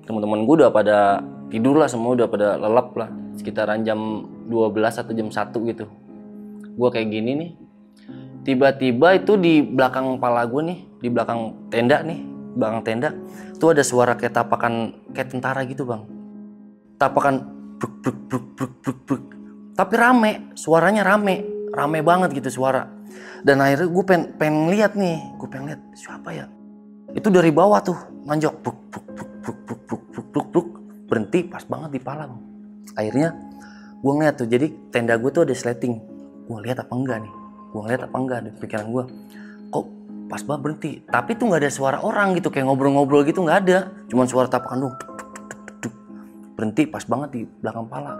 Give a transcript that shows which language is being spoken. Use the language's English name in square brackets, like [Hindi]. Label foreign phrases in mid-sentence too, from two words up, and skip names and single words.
[Indonesian] Teman-teman gue udah pada tidur lah, semua udah pada lelap lah, sekitaran jam 12 atau jam 1 gitu. Gue kayak gini nih, tiba-tiba itu di belakang kepala gue nih, di belakang tenda nih, belakang tenda itu ada suara kayak tapakan kayak tentara gitu bang, tapakan bruk bruk bruk bruk bruk bruk, tapi rame, suaranya rame banget gitu suara. Dan akhirnya gue pengen lihat nih, siapa ya? Itu dari bawah tuh nanjok, bruk bruk bruk bruk bruk bruk bruk bruk bruk, berhenti pas banget di pala bang. Akhirnya gue ngeliat tuh, jadi tenda gue tuh ada sleting, gue lihat apa enggak di pikiran gue, kok pas banget berhenti, tapi tuh nggak ada suara orang gitu, kayak ngobrol-ngobrol gitu nggak ada, cuman suara tapakan dong, berhenti pas banget di belakang pala.